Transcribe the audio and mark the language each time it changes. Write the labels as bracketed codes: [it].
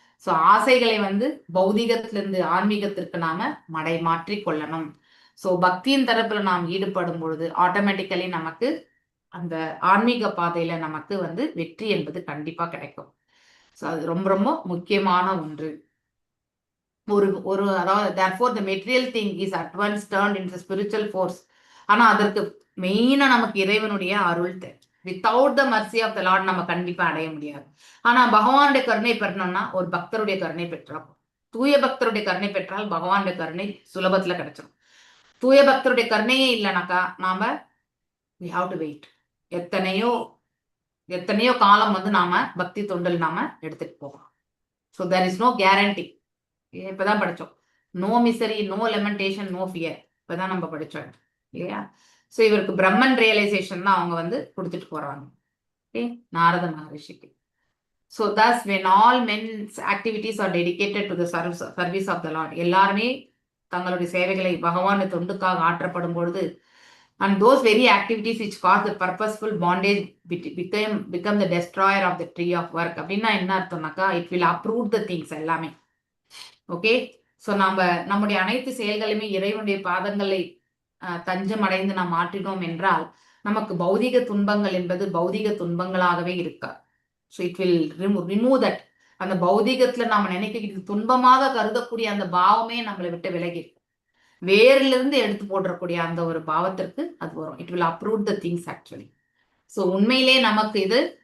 [ta] So ஆசைகளை வந்து பௌதீகத்திலிருந்து ஆன்மீகத்திற்கு நாம மாற்றி கொள்ளணும். ஸோ பக்தியின் தரப்புல நாம் ஈடுபடும் பொழுது ஆட்டோமேட்டிக்கலி நமக்கு அந்த ஆன்மீக பாதையில நமக்கு வந்து வெற்றி என்பது கண்டிப்பா கிடைக்கும். ஸோ அது ரொம்ப ரொம்ப முக்கியமான ஒன்று. அதாவது [en] therefore the material thing is at once turned into spiritual force. [ta] ஆனா அதற்கு மெயினா நமக்கு இறைவனுடைய அருள் தேவை. [en] without the mercy of the Lord [ta] நம்ம கண்டிப்பா அடைய முடியாது. ஆனா பகவானுடைய கருணை பெறணும்னா ஒரு பக்தருடைய கருணை பெற்றால், தூய பக்தருடைய கருணை பெற்றால் பகவானுடைய கருணை சுலபத்துல கிடைச்சிடும். தூய பக்தருடைய கருணையே இல்லைனாக்கா நாம [en] we have to wait. [ta] எத்தனையோ காலம் வந்து நாம பக்தி தொண்டில் நாம எடுத்துட்டு போகலாம். [en] So there is no guarantee. [ta] இப்பதான் படிச்சோம், [en] No misery, no lamentation, no fear. இப்பதான் நம்ம படிச்சோம் இல்லையா? ஸோ இவருக்கு பிரம்மன் ரியலைசேஷன் தான் அவங்க வந்து கொடுத்துட்டு போறாங்க நாரத மகரிஷிக்கு. So thus when all men's activities are dedicated to the service of the Lord, [ta] எல்லாருமே தங்களுடைய சேவைகளை பகவான் தொண்டுக்காக ஆற்றப்படும் பொழுது, [en] and those very activities which cause the purposeful bondage become the destroyer of the tree of work. [ta] அப்படின்னா என்ன அர்த்தம்னாக்கா, [en] it will uproot the things [ta] எல்லாமே. Okay, so நம்முடைய அனைத்து செயல்களுமே இறைவனுடைய பாதங்களை தஞ்சம் அடைந்து நாம் மாற்றினோம் என்றால் நமக்கு பௌதிக துன்பங்கள் என்பது பௌதிக துன்பங்களாகவே இருக்கா. [en] So it will remove that. [ta] அந்த பௌதிகத்துல நாம நினைக்க துன்பமாக கருதக்கூடிய அந்த பாவமே நம்மளை விட்டு விலகி வேரிலிருந்து எடுத்து போடக்கூடிய அந்த ஒரு பாவத்திற்கு அது வரும். [en] It will approve the things actually. [ta] So உண்மையிலே நமக்கு இது